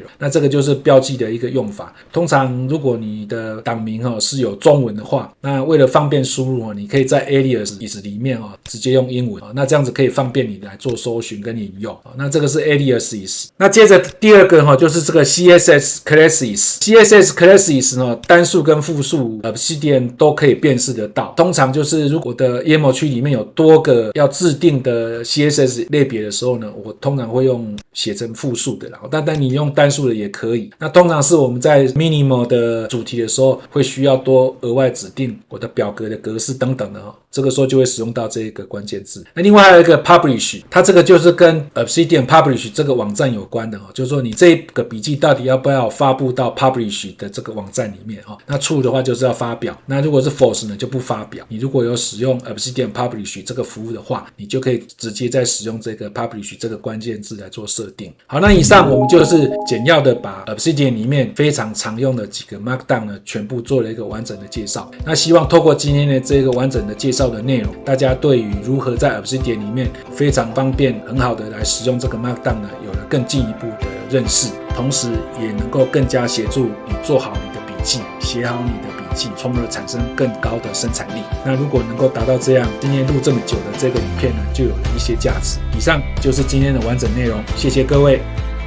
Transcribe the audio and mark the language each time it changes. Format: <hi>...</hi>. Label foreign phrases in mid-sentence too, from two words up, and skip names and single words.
<zh>那這個就是標記的一個用法。通常如果你的檔名是有中文的話，那為了方便輸入你可以在 aliases 裡面直接用英文，那這樣子可以方便你来做搜尋跟引用。那這個是 aliases。那接着第二個就是這個</zh> <en>CSS classes。 CSS classes</en> <zh>單數跟複數 Obsidian 都可以辨識得到。通常就是如果我的 YAML 區裡面有多個要制定的 CSS 類別的時候呢，我通常會用寫成複數的啦，但你用單數的也可以。那通常是我們在 minimal 的主題的時候會需要多額外指定我的表格的格式等等的這個時候就會使用到這個關鍵字。那另外還有一個 publish，它這個就是跟 Obsidian publish 這個網站有關的就是說你這個筆記到底要不要發布到 publish 的這個網站裡面那 true 的話就是要發表，那如果是 false 呢就不發表。你如果有使用 Obsidian publish 這個服務的話，你就可以直接在使用這個 publish 這個關鍵字來做設定。好，那以上我們就是簡要的把 Obsidian 裡面非常常用的幾個 Markdown 呢全部做了一個完整的介紹。那希望透過今天的這個完整的介紹的內容，大家對於如何在 Obsidian 裡面非常方便很好的來使用這個 Markdown 呢有了更進一步的認識，同時也能夠更加協助你做好你的筆記，寫好你的筆記，從而產生更高的生產力。那如果能夠達到這樣，今天錄這麼久的這個影片呢就有了一些價值。以上就是今天的完整內容，謝謝各位。</zh>